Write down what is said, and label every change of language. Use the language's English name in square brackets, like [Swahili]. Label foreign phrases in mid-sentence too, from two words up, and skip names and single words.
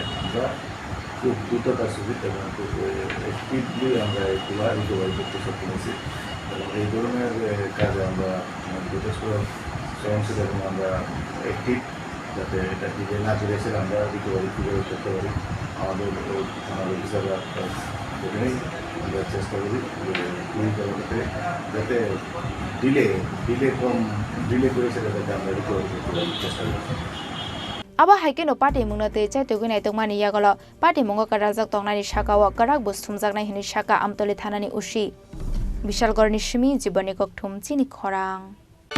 [Bangla] আমরা খুব দ্রুততার সহিত এবং খুব স্পিডলি আমরা এগুলো রিকভারি করতে সক্ষম হয়েছি এবং এই ধরনের কাজে আমরা যথেষ্ট সহনশীল এবং আমরা অ্যাক্টিভ যাতে এটা দিকে না চলে এসে আমরা রিকভারি কীভাবে করতে পারি। আমাদের অফিসাররা সেখানেই আমরা চেষ্টা করি পুলিশ জগতে যাতে ডিলে করেছে যাতে আমরা রিকভারি করতে পারি চেষ্টা করি। [Kok Borok] Aba haikeno party mungnate chaitogunai tongmani yagolo party mungo karajak tongnani shakawa karak busthumjaknai hini shaka amtoli thanani usi Bishalgorni Shimi Jiboni Kokthum Chini Khorang